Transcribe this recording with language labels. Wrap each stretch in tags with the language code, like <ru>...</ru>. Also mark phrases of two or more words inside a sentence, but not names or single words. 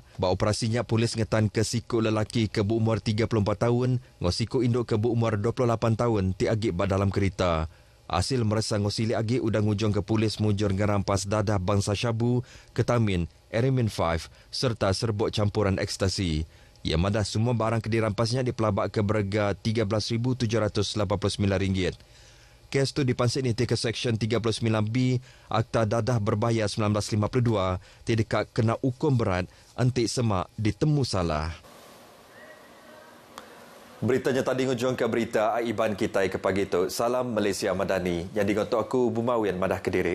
<iba>Bak operasinya polis ngetan ke siku lelaki ke berumur 34 tahun ngau siku induk ke berumur 28 tahun ti agik bak dalam kereta. Hasil meresang ngosili agik udang ujung ke polis mujur ngerampas dadah bangsa syabu, ketamin, Eramin 5 serta serbuk campuran ekstasi. Ia madah semua barang ke dirampasnya dipelabak ke berharga RM3,789. Kes itu dipansik ni ke Seksyen 39B Akta Dadah Berbahaya 1952 tidak kena hukum berat antik semak ditemu salah. Beritanya tadi ngujung ke berita Aiban kita ke pagi itu. Salam Malaysia Madani. Yang digotok aku Bumawian Madah Kediri.</iba>